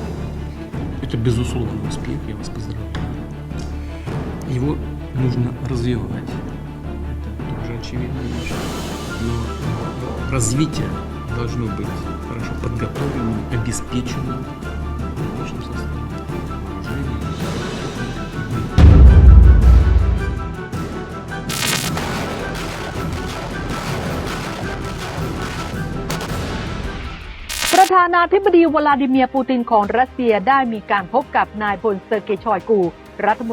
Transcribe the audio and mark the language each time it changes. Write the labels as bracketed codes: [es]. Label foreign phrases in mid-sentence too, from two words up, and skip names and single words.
[ru] Это безусловный успех, я вас поздравляю. Его нужно развивать. Это тоже очевидная вещь. Но развитие должно быть хорошо подготовленным, обеспеченным личным составом, вооружением. [th] ประธานาธิบดีวลาดิเมียร์ปูตินของรัสเซียได้มีการพบกับนายพลเซอร์เกย์ ชอยกูรัฐม